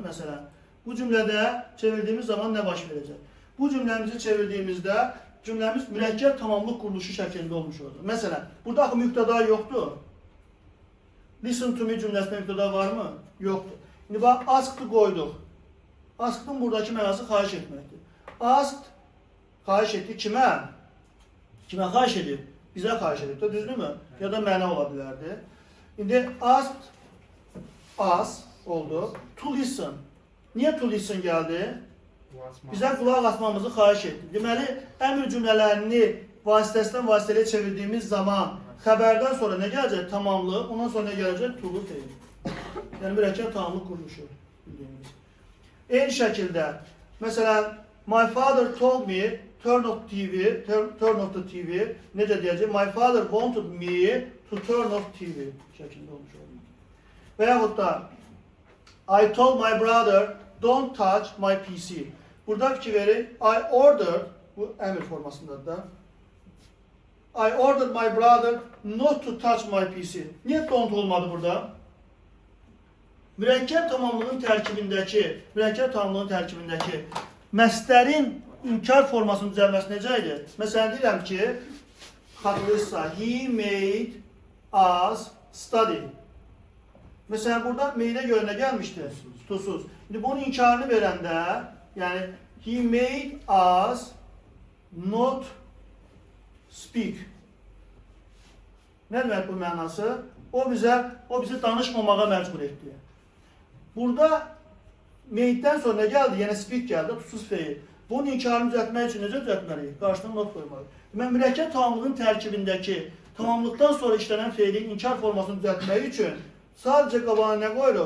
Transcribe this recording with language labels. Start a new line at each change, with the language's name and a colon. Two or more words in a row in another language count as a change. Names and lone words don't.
Azerbaijani: Məsələn, bu cümlədə çevirdiyimiz zaman nə baş verəcək? Bu cümləmizi çevirdiyimizdə cümləmiz mürəkkəb tamamlıq quruluşu şəklində olmuş olacaq. Məsələn, burada axı mübtəda yoxdur.
English: Listen to me
Azerbaijani: cümləsində mübtəda varmı? Yoxdur. İndi bax, asked qoyduq. Asked'ın buradakı mənası xahiş etməkdir. Asked xahiş etdi kimə? Kimə xahiş edib? Bizə xahiş edib, düzdürmü? Ya da mənə ola bilərdi. İndi asked, ask oldu.
English: To listen.
Azerbaijani: Niyə
English: to listen
Azerbaijani: gəldi? Bizə qulaq asmamızı xahiş etdi. Deməli, əmr cümlələrini vasitəsindən vasitəliyə çevirdiyimiz zaman xəbərdən sonra nə gələcək? Tamamlıq. Ondan sonra nə gələcək? To-lu feil. Yəni, mürəkkəb tamamlıq quruluşu. Eyni şəkildə, məsələn,
English: my father told me turn off the TV.
Azerbaijani: Necə deyəcək?
English: My father wanted me to turn off TV
Azerbaijani: şəklində olmuş olmalı. Və yaxud da
English: I told my brother don't touch my PC.
Azerbaijani: Burada fikir verin.
English: I ordered,
Azerbaijani: bu əmr formasındadır da.
English: I ordered my brother not to touch my PC.
Azerbaijani: Niyə don't olmadı burada? Mürəkkəb tamamlığın tərkibindəki məsdərin inkar formasının düzəlməsi necə idi? Məsələn, deyirəm ki, xatırlayırsa,
English: he made us study.
Azerbaijani: Məsələn, burada meydə görə nə gəlmişdi? Tutusuz. İndi bunun inkarını verəndə, yəni,
English: he made us not speak.
Azerbaijani: Nə demək bu mənası? O bizi danışmamağa məcbur etdi. Burada made'dən sonra nə gəldi? Yəni speak gəldi, tutusuz feil. Bunun inkarını düzəltmək üçün necə düzəltməliyik? Qarşıdan not qoymalıyıq. Mən mürəkkəb tamamlığın tərkibindəki tamamlıqdan sonra işlənən feilin inkar formasını düzəltmək üçün sadəcə qabağına nə qoyuruq?